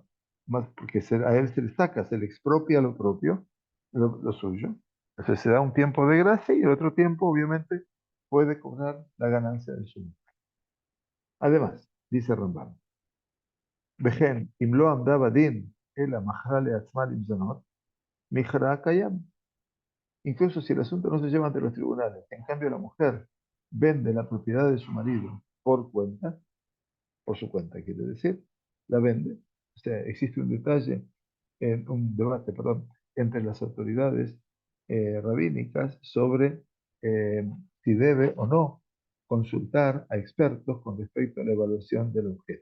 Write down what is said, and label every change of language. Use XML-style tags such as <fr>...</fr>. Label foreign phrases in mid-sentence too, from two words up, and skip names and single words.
<es>Más porque a él se le saca, se le expropia lo propio, lo suyo. Entonces se da un tiempo de gracia y el otro tiempo, obviamente, puede cobrar la ganancia del suyo. Además, dice Rambam,</es> <he>וכן אם לא עמדה בדין אלא מכרה לעצמה למזונות מכרה קיים.</he> <es>Incluso si el asunto no se lleva ante los tribunales, en cambio la mujer vende la propiedad de su marido por cuenta, por su cuenta quiere decir, la vende. O sea, existe un detalle, un debate, perdón, entre las autoridades rabínicas sobre si debe o no consultar a expertos con respecto a la evaluación del objeto.</es>